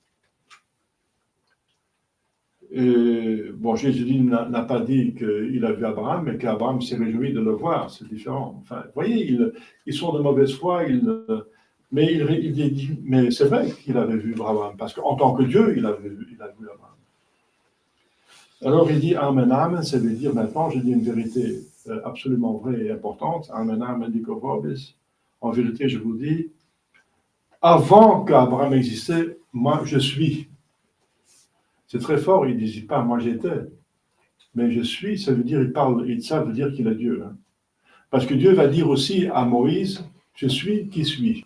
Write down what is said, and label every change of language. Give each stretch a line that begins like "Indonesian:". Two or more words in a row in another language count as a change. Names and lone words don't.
French: Et, bon, Jésus n'a pas dit qu'il a vu Abraham, mais qu'Abraham s'est réjoui de le voir, c'est différent. Enfin, vous voyez, ils sont de mauvaise foi, mais il dit, mais c'est vrai qu'il avait vu Abraham, parce qu'en tant que Dieu, il a vu Abraham. Alors il dit Amen, Amen, ça veut dire maintenant, je dis une vérité absolument vraie et importante.
Latin: Amen, medico vobis.
French: En vérité, je vous dis, avant qu'Abraham existait, moi, je suis. C'est très fort, il ne dit pas « moi, j'étais ». Mais je suis, ça veut dire, ça veut dire qu'il est Dieu. Hein. Parce que Dieu va dire aussi à Moïse « je suis qui suis ».